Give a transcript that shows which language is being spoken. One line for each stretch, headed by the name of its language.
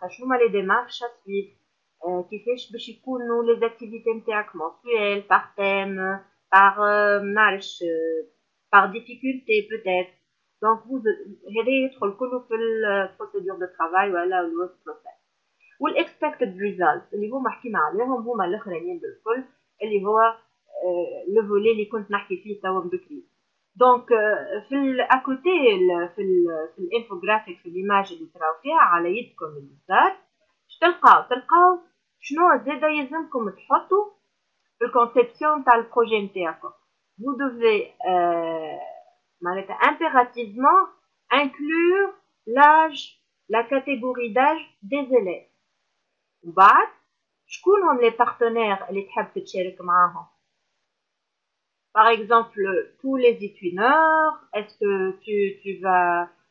French: Les démarches à suivre, les activités mensuelles, par thème, par difficulté peut-être. Donc, vous allez être le procédure de travail ou le work process.
Arabic: Ou l'expected results, اللي هو حكينا عليهم هما الاخرين بالكل، اللي هو le volet اللي كنت نحكي فيه توا بكري. دونك à côté في الانفوغرافيك في الإيماج اللي تراو فيها على يدكم اليسار تلقاو شنو زادا يلزمكم تحطوا في الكونسيبسيون تاع البروجي نتاعكم.
French: vous devez معناتها impérativement inclure l'âge, la catégorie d'âge des élèves.
Arabic: وبعد شكون هم
French: les partenaires
Arabic: اللي تحب تشارك معاهم؟
French: Par exemple, tous les étudiants, est-ce que tu vas...